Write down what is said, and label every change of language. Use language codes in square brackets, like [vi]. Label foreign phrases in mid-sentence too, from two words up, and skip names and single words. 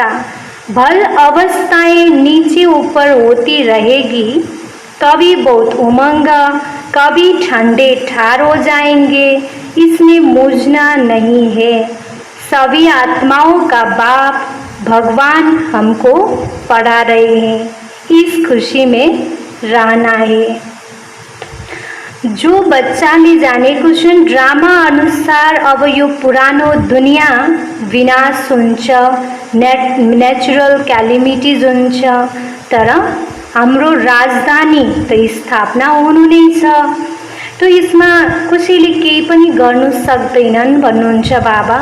[hi] भल अवस्थाएं नीचे ऊपर होती रहेगी, कभी बहुत उमंग, कभी ठंडे ठार हो जाएंगे। इसमें मूझना नहीं है। सभी आत्माओं का बाप भगवान हमको पढ़ा रहे हैं, इस खुशी में रहना है। [ne] जो बच्चाले जानेको छन् ड्रामा अनुसार अब यो पुरानो दुनिया विनाश हुन्छ, [en] natural calamities [ne] हुन्छ, तर हाम्रो राजधानी त स्थापना हुनु नै छ। तो यसमा कसैले केही पनि गर्नु सक्दैनन् भन्नुहुन्छ बाबा।